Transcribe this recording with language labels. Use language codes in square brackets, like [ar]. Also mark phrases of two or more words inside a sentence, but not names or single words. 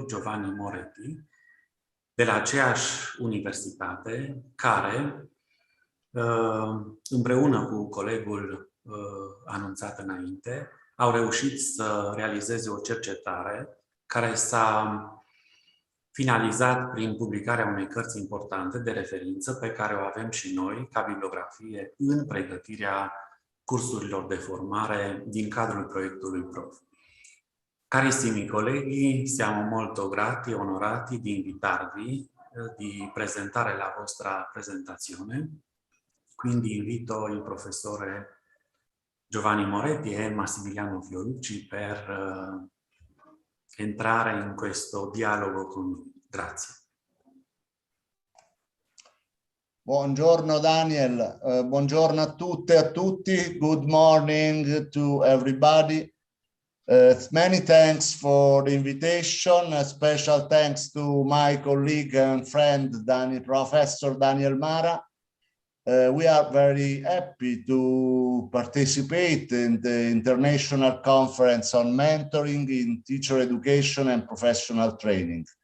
[ro] Giovanni Moretti, de la aceeași universitate, care împreună cu colegul anunțat înainte, au reușit să realizeze o cercetare care s-a finalizat prin publicarea unei cărți importante de referință pe care o avem și noi ca bibliografie în pregătirea cursurilor de formare din cadrul proiectului PROF. [it] Carissimi colleghi, siamo molto grati e onorati di invitarvi di presentare la vostra presentazione. Quindi invito il professore Giovanni Moretti e Massimiliano Fiorucci per entrare in questo dialogo con noi. Grazie. Buongiorno Daniel, buongiorno a tutte e a tutti. [en] Good morning to everybody. Many thanks for the invitation. A special thanks to my colleague and friend, Professor Daniel Mara. We are very happy to participate in the International Conference on Mentoring in Teacher Education and Professional Training.